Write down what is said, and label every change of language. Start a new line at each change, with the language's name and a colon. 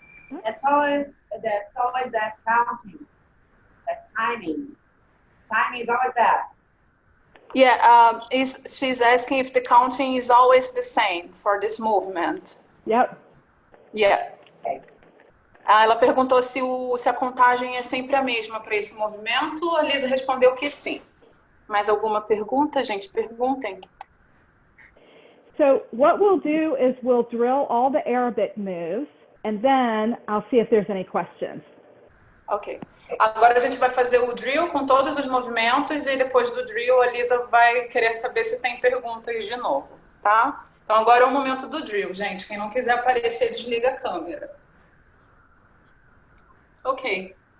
English: That's always that counting, that timing. Timing is always that. Yeah, she's asking if the counting is always the same for this movement. Yep. Yeah. Okay.
Portuguese: Ela perguntou se a contagem é sempre a mesma para esse movimento. A Lisa respondeu que sim. Mais alguma pergunta, gente? Perguntem.
English: So what we'll do is we'll drill all the Arabic moves, and then I'll see if there's any questions. Ok.
Portuguese: Agora a gente vai fazer o drill com todos os movimentos e depois do drill a Lisa vai querer saber se tem perguntas de novo, tá? Então agora é o momento do drill, gente. Quem não quiser aparecer, desliga a câmera. Ok.